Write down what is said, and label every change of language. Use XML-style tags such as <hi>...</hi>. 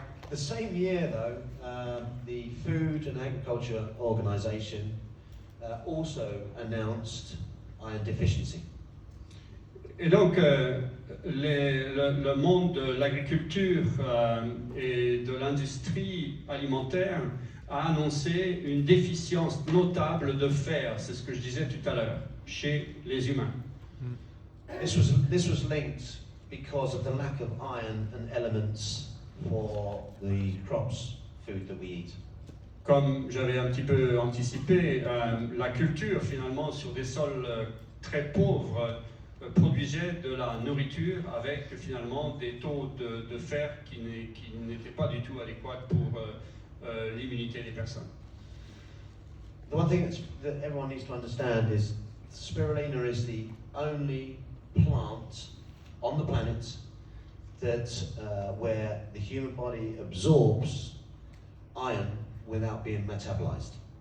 <en>The same year, though, the Food and Agriculture Organization also announced iron deficiency.</en> <fr>Et donc, le monde de l'agriculture et de l'industrie alimentaire a annoncé une déficience notable de fer, c'est ce que je disais tout à l'heure, chez les humains.</fr> <en>This was linked because of the lack of iron and elements for the food that we eat.</en> <fr>Comme j'avais un petit peu anticipé, la culture finalement sur des sols très pauvres produisait de la nourriture avec finalement des taux de fer qui n'étaient pas du tout adéquats pour l'immunité des personnes.</fr> <en>The one thing that everyone needs to understand is spirulina is the only plant on the planet that where the human body absorbs iron without being metabolized.</en>